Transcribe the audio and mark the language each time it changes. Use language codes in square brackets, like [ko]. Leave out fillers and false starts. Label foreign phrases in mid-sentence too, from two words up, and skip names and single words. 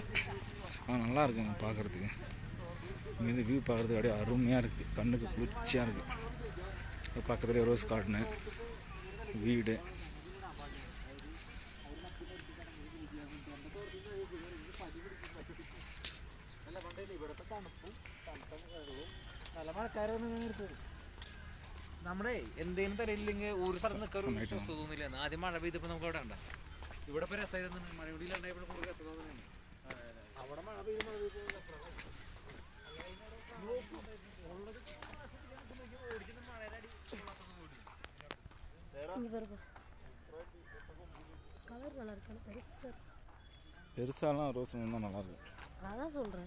[ta] ஆனால் நல்லா இருக்குங்க பார்க்குறதுக்கு. இங்கேருந்து வியூ பார்க்குறதுக்கு அப்படியே அருமையாக இருக்குது, கண்ணுக்கு குளிர்ச்சியாக இருக்குது. பக்கத்துலேயே ரோஸ் கார்டனு வீடு. [ml] നമ്മുടെ എന്തെങ്കിലും തരയില്ലെങ്കിൽ ഒരു സ്ഥലത്ത് നിൽക്കാൻ ഒരു വിശ്വാസം തോന്നില്ല. ആദ്യം മഴ പെയ്തപ്പോൾ നമുക്ക് അവിടെ ഉണ്ടാകും. ഇവിടെ ഇപ്പോൾ രസമായിരുന്നു. മഴ വെടിയിലുണ്ടായപ്പോൾ കൂടുതൽ രസം തോന്നുന്നു. അവിടെ മഴ പെയ്ത് [ta] கலர் நல்லா இருக்கு. பெருசாலாம் ரோஸ் தான் நல்லாயிருக்கும். அதான் சொல்கிறேன்,